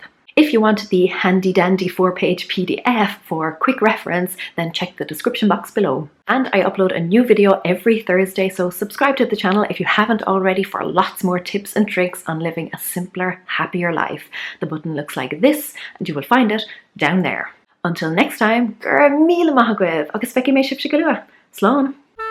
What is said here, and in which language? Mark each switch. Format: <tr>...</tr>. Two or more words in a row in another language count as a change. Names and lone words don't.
<en>If you want the handy dandy 4-page PDF for quick reference, then check the description box below. And I upload a new video every Thursday, so subscribe to the channel if you haven't already for lots more tips and tricks on living a simpler, happier life. The button looks like this, and you will find it down there. Until next time,</en> <ga>gur míle maith agaibh agus feici mé sibse go luath. Slán!</ga>